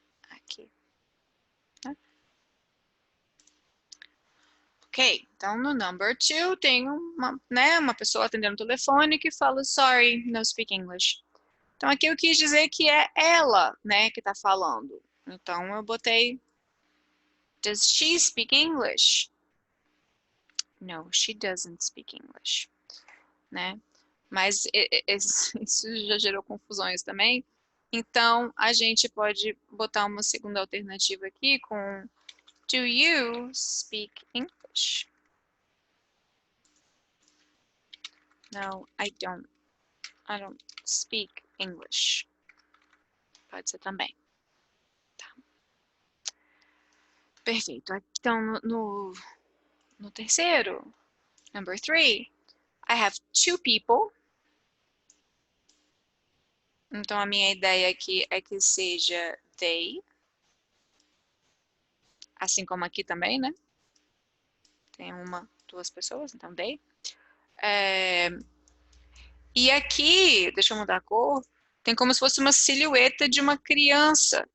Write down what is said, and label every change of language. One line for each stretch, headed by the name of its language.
Portuguese: Aqui. Né? Ok, então no
English: number 2
Portuguese: tem uma pessoa atendendo o telefone que fala
English: sorry, no speak English.
Portuguese: Então aqui eu quis dizer que é ela, né, que tá falando. Então eu botei
English: does she speak English? No, she doesn't speak English,
Portuguese: né? Mas isso já gerou confusões também. Então a gente pode botar uma segunda alternativa aqui com
English: do you speak English? No, I don't. I don't speak English.
Portuguese: Pode ser também. Tá. Perfeito. Então, no terceiro,
English: number 3, I have 2 people.
Portuguese: Então, a minha ideia aqui é que seja they. Assim como aqui também, né? Tem 2 pessoas, então they. E aqui, deixa eu mudar a cor, tem como se fosse uma silhueta de uma criança.